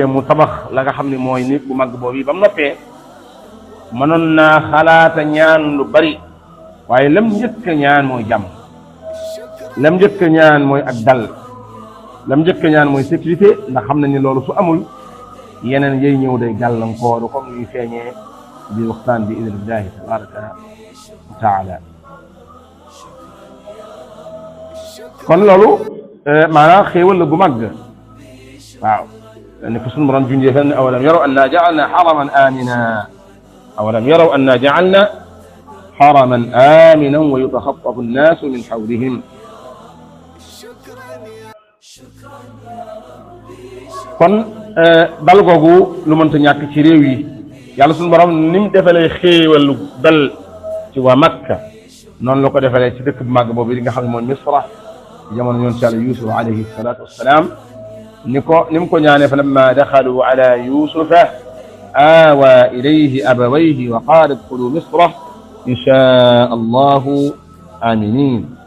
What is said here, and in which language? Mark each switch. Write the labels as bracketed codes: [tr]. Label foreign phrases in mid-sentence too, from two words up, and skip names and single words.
[wo] mu tabax la nga xam ne mooy nit bu màgg boobu ba mu noppee mënoon naa xalaata ñaan lu bari waaye lam njëkk a ñaan mooy jàmm lam njëkk a ñaan mooy ak dal lam njëkk a ñaan mooy sécurité ndax xam nañ ne loolu su amul yeneen yay ñëw day gàllankooru comme ñuy feeñee bi waxtaan bi [ar] بإذن الله تبارك وتعالى [wo] kon loolu maanaam xéewal la gu màgg waaw ni ko sunu borom junjee fenn [ar] أولم يروا أنا جعلنا حرما آمنا أولم يروا أنا جعلنا حرما آمنا ويتخطف الناس من حولهم [wo] kon dal googu lu mënta ñàkk ci réew yi yàlla sunu borom ni mu defalee xéewalu dal ci waa Makka noonu la ko defalee ci dëkk bu màgg boobu li nga xam ne mooy Misra ci jamono yoon ci Yàlla Yuusuf [ar] عليه الصلاة والسلام [wo] ni mu ko ñaanee [ar] فلما دخلوا على يوسف آوى إليه أبويه وقال ادخلوا مصر إن شاء الله آمنين